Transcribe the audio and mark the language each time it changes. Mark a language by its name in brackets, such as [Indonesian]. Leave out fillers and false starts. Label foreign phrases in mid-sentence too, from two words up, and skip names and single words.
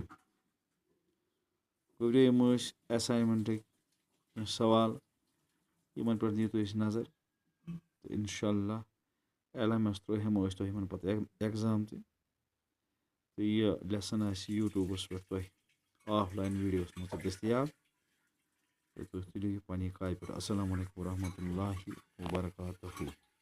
[Kashmiri] گوبریو یم اسائنمنٹک سوال یمن پہ دیو تھی نظر تو انشاء اللہ ایلمس ہمو تمہ پتہ ایگزام تہ تو یہ لیسن یوٹیوبس پہ [English] offline videos [Kashmiri] مز دستیاب تو تھی لیکھو پنہ کاپی پہ. [Arabic] السلام علیکم ورحمۃ اللہ وبرکاتہ.